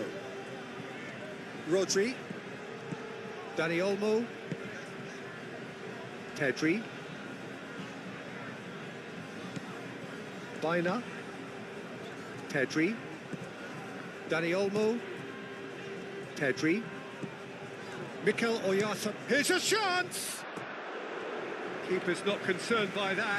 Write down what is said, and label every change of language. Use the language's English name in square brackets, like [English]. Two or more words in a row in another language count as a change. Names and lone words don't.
[English] Rodri. Dani Olmo. Pedri. Baina. Pedri. Dani Olmo. Pedri. Mikel Oyasa. Here's a chance! Keeper's not concerned by that.